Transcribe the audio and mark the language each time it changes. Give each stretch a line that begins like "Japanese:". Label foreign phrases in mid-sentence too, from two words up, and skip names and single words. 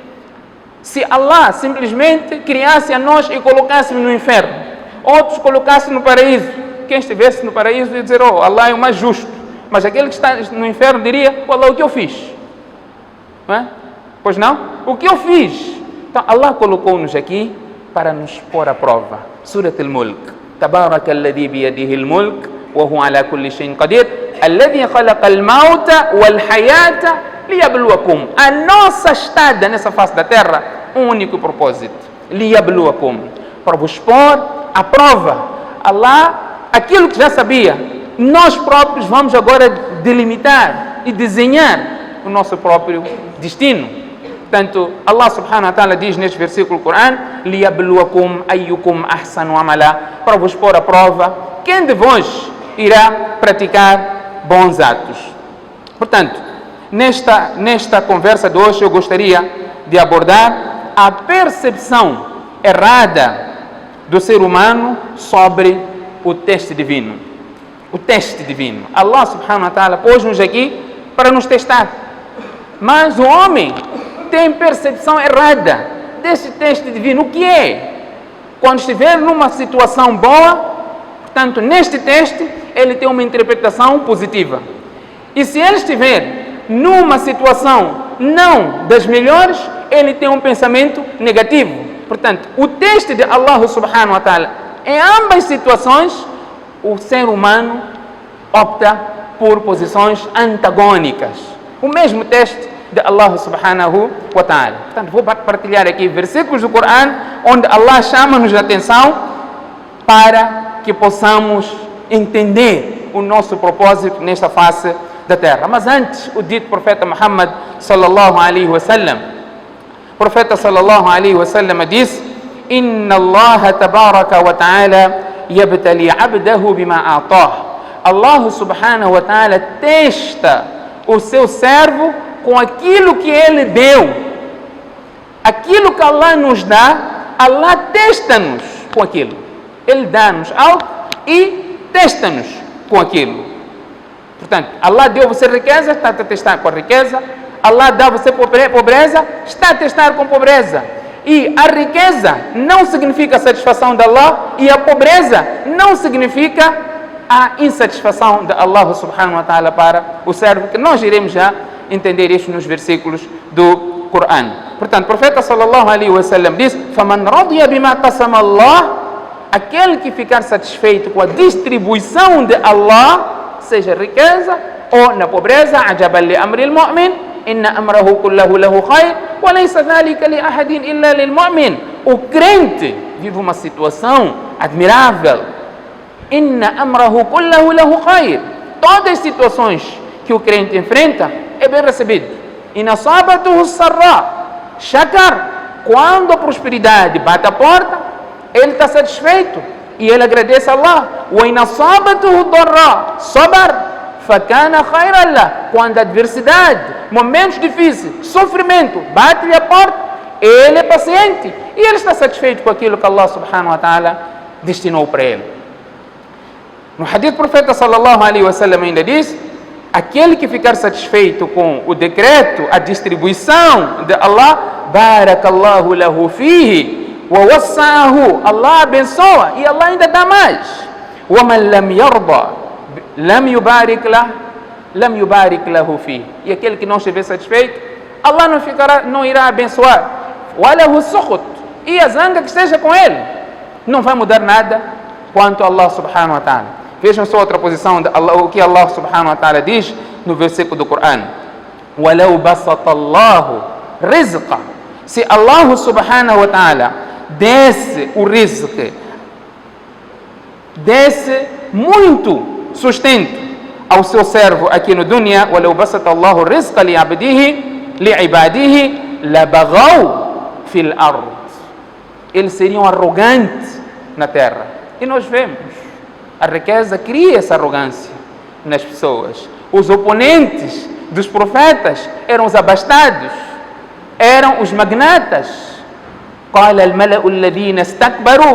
Portuguese: Se Allah simplesmente criasse a nós e colocasse no inferno, outros colocassem no paraíso, quem estivesse no paraíso ia dizer, oh, Allah é o mais justo. Mas aquele que está no inferno diria, oh, Allah, o que eu fiz? Não é? Pois não? O que eu fiz? Então Allah colocou-nos aqui para nos pôr à prova.
Arabic: سورة الملك. تبارك الذي بيده الملك وهو على كل شيء قدير الذي خلق الموت والحياة ليبلوكم.
Portuguese: A nossa estada nessa face da terra, um único propósito. Liyabluwakum. Para vos pôr à prova. Allah, aquilo que já sabia, nós próprios vamos agora delimitar e desenhar o nosso próprio destino. Portanto, Allah
Arabic: سبحانه وتعالى
Portuguese: diz neste versículo do Coran,
Arabic: ليبلوكم أيكم أحسن عملا,
Portuguese: para vos pôr à prova quem de vós irá praticar bons atos. Portanto, nesta conversa de hoje eu gostaria de abordar a percepção errada do ser humano sobre o teste divino. O teste divino. Allah
Arabic: سبحانه وتعالى
Portuguese: pôs-nos aqui para nos testar. Mas o homem tem percepção errada desse teste divino. O que é? Quando estiver numa situação boa, portanto, neste teste, ele tem uma interpretação positiva. E se ele estiver numa situação não das melhores, ele tem um pensamento negativo. Portanto, o teste de Allah
Arabic: سبحانه وتعالى,
Portuguese: em ambas situações, o ser humano opta por posições antagônicas. O mesmo teste de Allah
Arabic: سبحانه وتعالى.
Portuguese: Portanto, vou partilhar aqui versículos do Coran onde Allah chama-nos a atenção para que possamos entender o nosso propósito nesta face da terra. Mas antes, o dito profeta Muhammad
Arabic: صلى الله عليه وسلم,
Portuguese: o profeta
Arabic: صلى الله عليه وسلم disse: إن الله تبارك وتعالى يبتلي عبده بما آتاه.
Portuguese: Allah
Arabic: سبحانه وتعالى
Portuguese: testa o seu servo com aquilo que ele deu. Aquilo que Allah nos dá, Allah testa-nos com aquilo. Ele dá-nos algo e testa-nos com aquilo. Portanto, Allah deu você riqueza, está a testar com a riqueza. Allah dá você pobreza, está a testar com pobreza. E a riqueza não significa a satisfação de Allah, e a pobreza não significa a insatisfação de Allah
Arabic: سبحانه وتعالى
Portuguese: para o servo, que nós iremos já entender isto nos versículos do Coran. Portanto, o profeta
Arabic: صلى الله عليه وسلم diz: "فمن رضي بما قسم الله",
Portuguese: aquele que ficar satisfeito com a distribuição de Allah, seja riqueza ou na pobreza,
Arabic: عجبا لأمر المؤمن، إن أمره كله له خير، وليس ذلك لأحد إلا للمؤمن.
Portuguese: O crente vive uma situação admirável.
Arabic: إن أمره كله له خير.
Portuguese: Todas as situações que o crente enfrenta é bem recebido.
Arabic: إن أصابته سراء شكر.
Portuguese: Quando a prosperidade bate a porta, ele está satisfeito e ele agradece a Allah.
Arabic: وإن أصابته ضراء صبر فكان خيرا له.
Portuguese: Quando a adversidade, momentos difíceis, sofrimento bate-lhe a porta, ele é paciente e ele está satisfeito com aquilo que Allah
Arabic: سبحانه وتعالى
Portuguese: destinou para ele. No hadith, o profeta
Arabic: صلى الله عليه وسلم
Portuguese: ainda diz: Aquele que ficar satisfeito com o decreto, a distribuição de Allah,
Arabic: بارك الله له فيه ووسعه,
Portuguese: Allah abençoa e Allah ainda dá mais.
Arabic: ومن لم يرض لم يبارك له فيه.
Portuguese: E aquele que não estiver satisfeito, Allah não irá abençoar.
Arabic: وله السخط,
Portuguese: e a zanga que esteja com ele não vai mudar nada quanto a Allah
Arabic: سبحانه وتعالى.
Portuguese: Vejam só outra posição de Allah, o que Allah
Arabic: سبحانه وتعالى
Portuguese: diz no versículo do Corão.
Arabic: وَلَوْ بَسَطَ اللَّهُ رِزْقًا.
Portuguese: Se Allah
Arabic: سبحانه وتعالى
Portuguese: desse o rizq, desse muito sustento ao seu servo aqui no dunya,
Arabic: وَلَوْ بَسَطَ اللَّهُ الرِّزْقَ لِعِبَادِهِ لَبَغَوْا فِي الْأَرْضِ.
Portuguese: Eles seriam arrogantes na terra. E nós vemos, a riqueza cria essa arrogância nas pessoas. Os oponentes dos profetas eram os abastados, eram os magnatas.
Arabic: قال الملأ الذين استكبروا.